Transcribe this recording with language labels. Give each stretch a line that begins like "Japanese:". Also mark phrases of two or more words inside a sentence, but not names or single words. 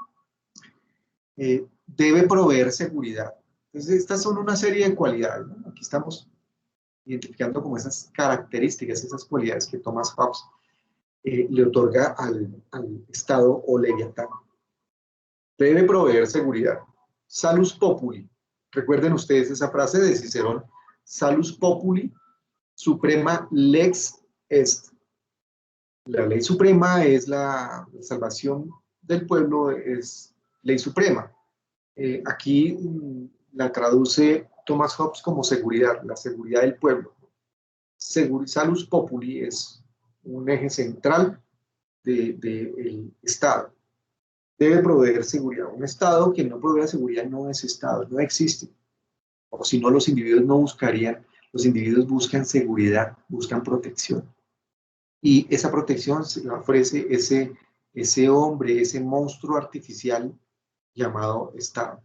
Spanish: Debe proveer seguridad. Entonces, estas son una serie de cualidades, ¿no? Aquí estamos identificando como esas características, esas cualidades que Thomas Hobbes le otorga al Estado o Leviatán. Debe proveer seguridad.
Latin: Salus populi.
Spanish: Recuerden ustedes esa frase de Cicerón.
Latin: Salus populi, suprema lex est.
Spanish: La ley suprema es la salvación del pueblo, es ley suprema. Aquí la traduce Thomas Hobbes como seguridad, la seguridad del pueblo.
Latin: Salus populi
Spanish: es un eje central del Estado. Debe proveer seguridad. Un Estado que no provea seguridad no es Estado, no existe. O si no, los individuos no buscarían, los individuos buscan seguridad, buscan protección. Y esa protección se la ofrece ese hombre, ese monstruo artificial llamado Estado.